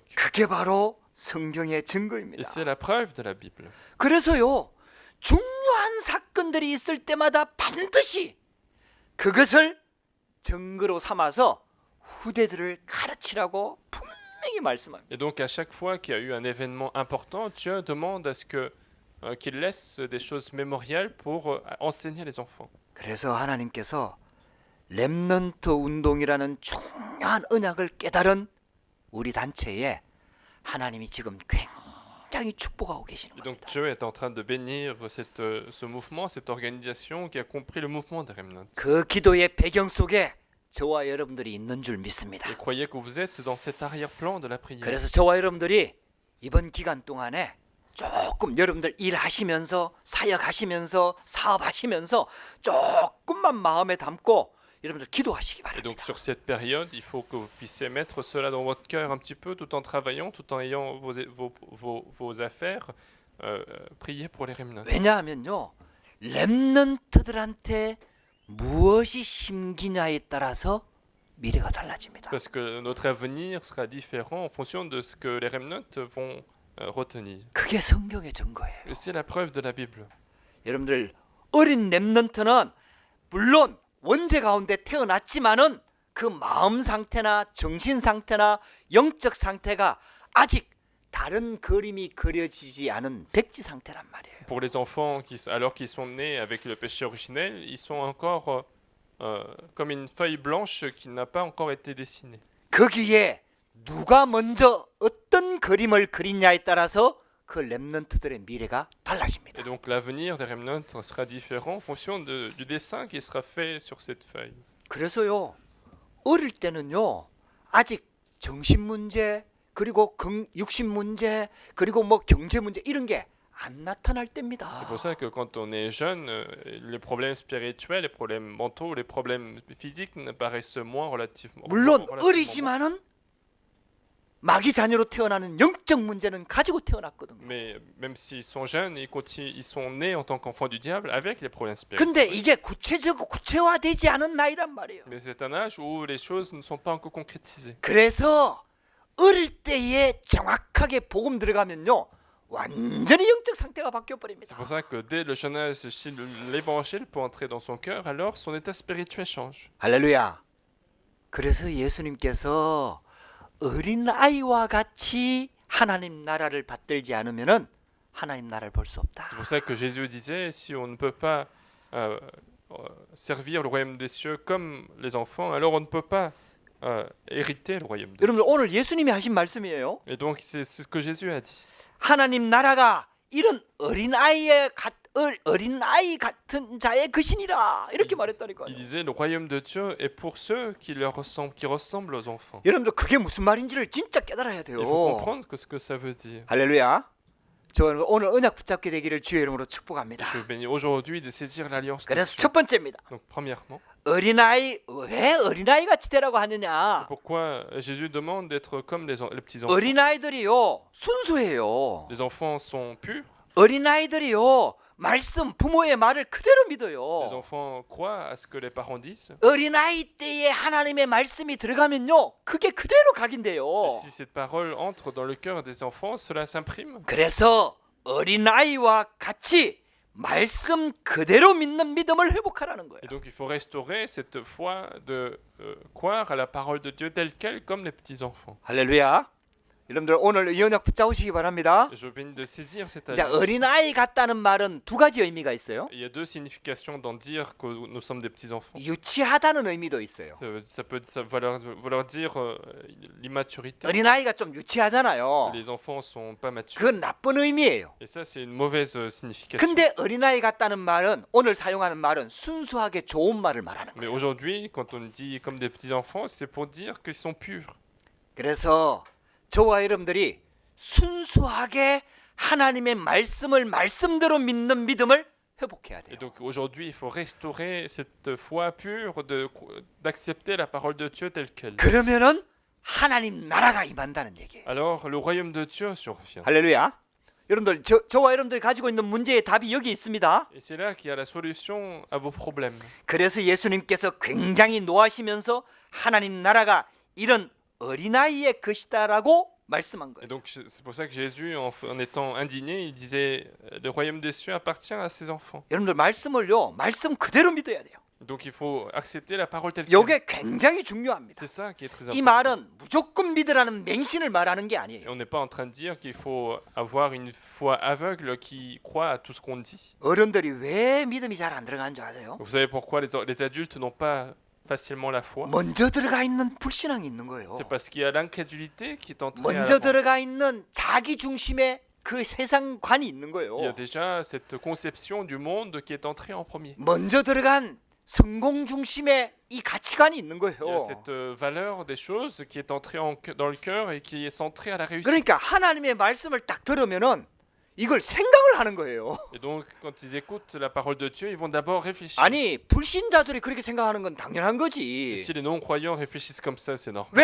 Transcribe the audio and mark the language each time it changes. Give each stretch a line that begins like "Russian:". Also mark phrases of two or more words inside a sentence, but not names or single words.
Korean: 그게 바로 성경의
French: Et
Korean: 증거입니다.
French: c'est la preuve de la Bible.
Korean: 그래서요, 중요한 사건들이 있을 때마다 반드시 그것을 증거로 삼아서 후대들을 가르치라고 분명히 말씀합니다.
French: Et donc, à chaque fois qu'il y a eu un événement important, Dieu demande à ce qu'il laisse des choses mémoriales pour enseigner les enfants.
Korean: 그래서 하나님께서 렘넌트 운동이라는 중요한 언약을 깨달은 우리 단체에 하나님이 지금 굉장히 축복하고 계시는
French: Et donc
Korean: 겁니다.
French: Dieu est en train de bénir ce mouvement, cette organisation qui a compris le mouvement des remnants.
Korean: 그 기도의 배경 속에 저와 여러분들이 있는 줄 믿습니다.
French: Et croyez que vous êtes dans cet arrière-plan de la prière.
Korean: 그래서 저와 여러분들이 이번 기간 동안에 조금 여러분들 일하시면서 사역하시면서 사업하시면서 조금만 마음에 담고 여러분들 기도하시기
French: Et donc
Korean: 바랍니다.
French: sur cette période, il faut que vous puissiez mettre cela dans votre cœur un petit peu, tout en travaillant, tout en ayant vos affaires. Priez pour les remnants.
Korean: 왜냐하면요, 렘넌트들한테 무엇이 심기냐에 따라서 미래가 달라집니다.
French: Parce que notre avenir sera différent en fonction de ce que les remnants vont retenir.
Korean: 그게 성경의 증거예요.
French: Et c'est la preuve de la Bible.
Korean: 여러분들 어린 렘넌트는 물론 원죄 가운데 태어났지만은 그 마음 상태나 정신 상태나 영적 상태가 아직 다른 그림이 그려지지 않은 백지 상태란 말이에요.
French: Pour les enfants, alors qu'ils sont nés avec le péché originel, ils sont encore comme une feuille blanche qui n'a pas encore été dessinée.
Korean: 거기에 누가 먼저 어떤 그림을 그리냐에 따라서 그 렘넌트들의 미래가 달라집니다.
French: Et donc l'avenir des remnants sera différent en fonction du dessin qui sera fait sur cette feuille.
Korean: 그래서요, 어릴 때는요, 아직 정신 문제 그리고 육신 문제 그리고 뭐 경제 문제 이런 게 안 나타날 때입니다.
French: C'est pour ça que quand on est jeune, les problèmes spirituels, les problèmes mentaux, les problèmes physiques apparaissent moins relativement.
Korean: 물론
French: relativement moins.
Korean: 어리지만은 마귀 자녀로 태어나는 영적 문제는 가지고 태어났거든요.
French: Mais même s'ils sont jeunes, ils sont nés en tant qu'enfants du diable avec les problèmes spirituels.
Korean: 근데 이게 구체화되지 않은 나이란 말이에요.
French: Mais c'est un âge où les choses ne sont pas encore concrétisées.
Korean: 그래서 어릴 때에 정확하게 복음 들어가면요, 완전히 영적 상태가 바뀌어
French: C'est
Korean: 버립니다.
French: pour ça que dès le jeune âge, si l'évangile peut entrer dans son cœur, alors son état spirituel change.
Korean: 할렐루야. 그래서 예수님께서 어린 아이와 같이 하나님 나라를 받들지 않으면은 하나님 나라를 볼 수 없다.
French: C'est pour ça que Jésus disait, si on ne peut pas servir le royaume des cieux comme les enfants, alors on ne peut pas hériter le royaume de Dieu.
Korean: 여러분들 오늘 예수님이 하신 말씀이에요.
French: Et donc c'est ce que Jésus a dit.
Korean: 하나님 나라가 이런 어린 아이 같은 자의 것이니라 이렇게 말했다니까요.
French: Il disait, le royaume de Dieu est pour ceux qui ressemblent aux enfants.
Korean: 여러분들 그게 무슨 말인지를 진짜 깨달아야 돼요.
French: Il faut comprendre ce que ça veut dire.
Korean: 할렐루야. 저는 오늘 언약 붙잡게 되기를 주의 이름으로 축복합니다.
French: Je bénis aujourd'hui de saisir l'alliance de
Korean: 그래서
French: Dieu.
Korean: 첫 번째입니다.
French: Donc premièrement,
Korean: 어린아이, 왜 어린아이 같이 되라고 하느냐?
French: pourquoi Jésus demande d'être comme les petits enfants?
Korean: 어린아이들이요 순수해요.
French: Les enfants sont purs,
Korean: 어린아이들이요 말씀 부모의 말을 그대로
French: les
Korean: 믿어요.
French: enfants croient à ce que les parents disent.
Korean: 어린아이 때에 하나님의 말씀이 들어가면요 그게 그대로 각인돼요.
French: Et si cette parole entre dans le cœur des enfants, cela s'imprime.
Korean: 그래서 어린아이와 같이 말씀 그대로 믿는 믿음을 회복하라는 거예요.
French: Et donc il faut restaurer cette foi de croire à la parole de Dieu telle qu'elle, comme les petits enfants.
Korean: 할렐루야. 여러분들 오늘 이 언약 붙잡으시기 바랍니다.
French: Je bénis de saisir cette
Korean: 자,
French: alliance.
Korean: 어린아이 같다는 말은 두 가지 의미가 있어요.
French: Il y a deux significations d'en dire que nous sommes des petits enfants.
Korean: 유치하다는 의미도 있어요.
French: Ça peut vouloir dire l'immaturité.
Korean: 어린아이가 좀 유치하잖아요.
French: Les enfants sont pas matures.
Korean: 그건 나쁜 의미예요.
French: Et ça, c'est une mauvaise signification.
Korean: 근데 어린아이 같다는 말은 오늘 사용하는 말은 순수하게 좋은 말을 말하는
French: Mais
Korean: 거예요.
French: aujourd'hui, quand on dit comme des petits enfants, c'est pour dire qu'ils sont purs.
Korean: 그래서 저와 여러분들이 순수하게 하나님의 말씀을 말씀대로 믿는 믿음을 회복해야
French: Et
Korean: 돼요.
French: donc aujourd'hui, il faut restaurer cette foi pure d'accepter la parole de Dieu telle qu'elle.
Korean: 그러면은 하나님 나라가 임한다는 얘기예요.
French: Alors, le royaume de Dieu survient.
Korean: 할렐루야. 여러분들 저와 여러분들이 가지고 있는 문제의 답이 여기 있습니다.
French: Et c'est là qu'il y a la solution à vos problèmes.
Korean: 그래서 예수님께서 굉장히 노하시면서 하나님 나라가 이런 어린아이의 것이다라고 말씀한
French: Et
Korean: 거예요.
French: donc c'est pour ça que Jésus, en étant indigné, il disait le royaume des cieux appartient à ses enfants.
Korean: 여러분들 말씀을요, 말씀 그대로 믿어야 돼요.
French: Donc il faut accepter la parole telle qu'elle.
Korean: 이게 굉장히 중요합니다.
French: C'est ça qui est très
Korean: 이
French: important.
Korean: 말은 무조건 믿으라는 맹신을 말하는 게
French: Et
Korean: 아니에요.
French: on n'est pas en train de dire qu'il faut avoir une foi aveugle qui croit à tout ce qu'on dit.
Korean: 어른들이 왜 믿음이 잘 안 들어가는 줄 아세요?
French: Vous savez pourquoi les adultes n'ont pas facilement la foi?
Korean: 먼저 들어가 있는 불신앙이 있는 거예요.
French: C'est parce qu'il y a l'incrédulité qui est entrée à
Korean: 먼저
French: l'avant.
Korean: 들어가 있는 자기 중심의 그 세상관이 있는
French: Il y a
Korean: 거예요.
French: déjà cette conception du monde qui est entrée en premier.
Korean: 먼저 들어간 성공 중심의 이 가치관이 있는
French: Il y a
Korean: 거예요.
French: cette valeur des choses qui est entrée dans le cœur et qui est centrée à la réussite.
Korean: 그러니까 하나님의 말씀을 딱 들으면은 이걸 생각을 하는 거예요.
French: Et donc, quand ils écoutent la parole de Dieu, ils vont d'abord réfléchir.
Korean: 아니 불신자들이 그렇게 생각하는 건 당연한
French: Et
Korean: 거지.
French: si les non-croyants réfléchissent comme ça, c'est normal.